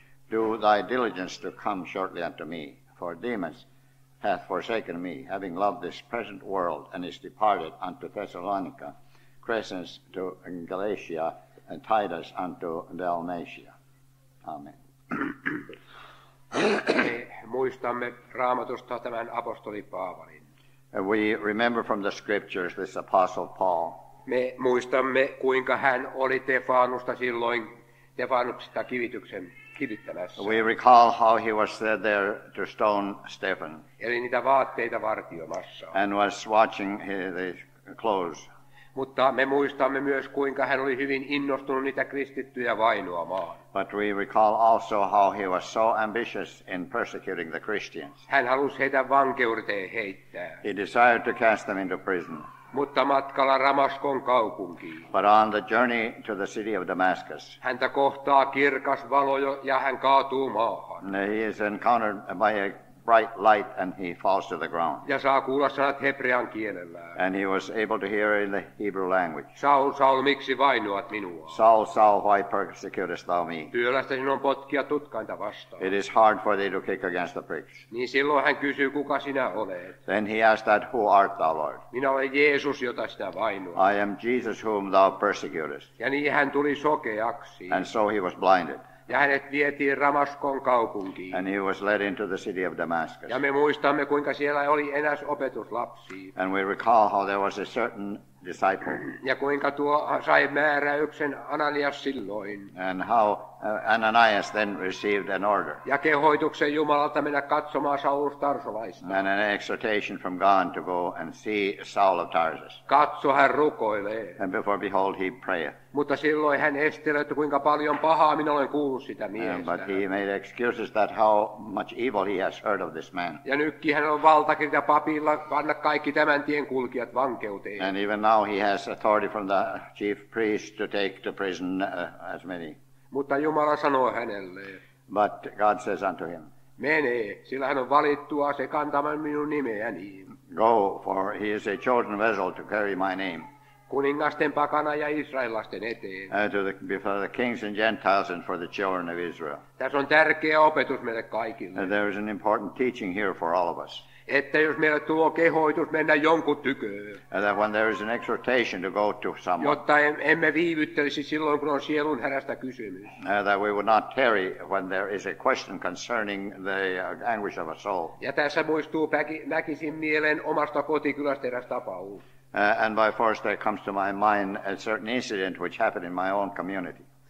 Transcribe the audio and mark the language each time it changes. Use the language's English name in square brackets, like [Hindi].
[English] Do thy diligence to come shortly unto me, for Demas hath forsaken me, having loved this present world, and is departed unto Thessalonica, Crescens to Galatia, and Titus unto Dalmatia. Amen. [Finnish] Me muistamme Raamatusta tämän apostoli Paavalin. [English] We remember from the scriptures this apostle Paul. [Finnish] Me muistamme, kuinka hän oli Stefanusta silloin Stefanuksesta kivittämässä. [English] We recall how he was there to stone Stephen [Finnish] Eli niitä vaatteita vartiomassa. [English] and was watching his clothes. [Finnish] Mutta me muistamme myös, kuinka hän oli hyvin innostunut niitä kristittyjä vainoamaan. [English] But we recall also how he was so ambitious in persecuting the Christians. [Finnish] Hän halusi heitä vankeuteen heittää. [English] He desired to cast them into prison. [Finnish] Mutta matkalla Ramaskon kaupunkiin [English] But on the journey to the city of Damascus, [Finnish] häntä kohtaa kirkas valo ja hän kaatuu maahan. [English] he is encountered by a bright light, and he falls to the ground. [Finnish] Ja saa kuulla sanat hebrean kielellä. [English] And he was able to hear in the Hebrew language. [Finnish] Saul, Saul, miksi vainoat minua? [English] Saul, Saul, why persecutest thou me? [Finnish] Työlästä sinun on potkia tutkainta vastaan. [English] It is hard for thee to kick against the pricks. [Finnish] Niin silloin hän kysyy, kuka sinä olet. [English] Then he asked that, who art thou, Lord? [Finnish] Minä olen Jeesus, jota sinä vainoat. [English] I am Jesus whom thou persecutest. [Finnish] Ja niin hän tuli sokeaksi. [English] And so he was blinded. [Finnish] Ja hänet vietiin Ramaskon kaupunkiin. [English] And he was led into the city of Damascus. [Finnish] Ja me muistamme, kuinka siellä oli eräs opetuslapsi. [English] And we recall how there was a certain disciple. [Finnish] Ja kuinka tuo sai määräyksen Ananias silloin. [English] And how Ananias then received an order. [Finnish] Ja kehoituksen Jumalalta mennä katsomaan Saulus Tarsolaista. [English] And an exhortation from God to go and see Saul of Tarsus. [Finnish] Katso, hän rukoilee. [English] And before behold he prayeth. [Finnish] Mutta silloin hän estelee, että kuinka paljon pahaa minä olen kuullut sitä miehestä. [English] But he made excuses that how much evil he has heard of this man. [Finnish] Ja nytkin hän on valtakirja papilla panna kaikki tämän tien kulkijat vankeuteen. [English] And even now he has authority from the chief priest to take to prison as many. [Finnish] Mutta Jumala sanoo hänelle, [English] But God says unto him, [Finnish] mene, sillä hän on valittua se kantamaan minun nimeäni. [English] Go, for he is a chosen vessel to carry my name. [Finnish] Kuningasten pakana ja israelasten eteen. [English] Before the kings and Gentiles and for the children of Israel. [Finnish] Tässä on tärkeä opetus meille kaikille. [English] There is an important teaching here for all of us. [Finnish] Että jos meille tuo kehoitus mennä jonkun tyköön. [English] That when there is an exhortation to go to someone. [Finnish] Jotta emme viivyttelisi silloin, kun on sielun hädästä kysymys. [English] That we would not tarry when there is a question concerning the anguish of a soul. [Finnish] Ja tässä muistuu väkisin mieleen omasta kotikylästä eräs tapaus. [English] And by force there comes to my mind a certain incident which happened in my own community.